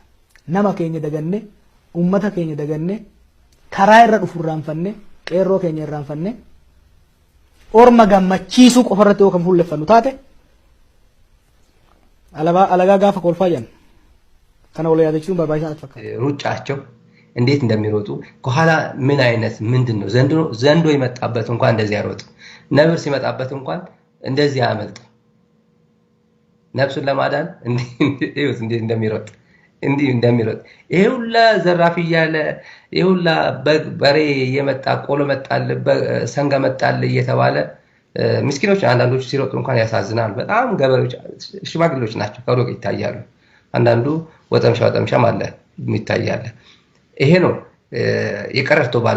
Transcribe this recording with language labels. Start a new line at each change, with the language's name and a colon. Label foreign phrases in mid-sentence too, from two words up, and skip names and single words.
Oromo: Nama keenya dagannee uummata keenya dagannee karaa irra dhufu irraanfannee qeerroo keenya irraanfannee orma gammachiisuu qofa irratti yoo kan fuulleffannu taate alagaa gaafa kolfaa jedhan kana wala yaadachiisuun barbaachisaa fakkaata.
Amharic: ሩጫቸው እንዴት እንደሚሮጡ ከኋላ ምን አይነት ምንድነው ዘንዶ ይመጣበት እንኳን እንደዚህ ያሮጥ ነብር ሲመጣበት እንኳን እንደዚህ ያመልጥ ነፍሱን ለማዳን እንዴት እንደሚሮጥ ይሄ ሁላ ዘራፊ ያለ ይሄ ሁላ በሬ የመጣ ቆሎ መጣል ሰንጋ መጣል እየተባለ ምስኪኖች አንዳንዶቹ ሲሮጡ እንኳን ያሳዝናል። በጣም ገበሬዎች ሽማግሌዎች ናቸው ከሩቅ ይታያሉ። አንዳንዱ ወጠምሻ አለ የሚታያለ ይሄ ነው የቀረርቶ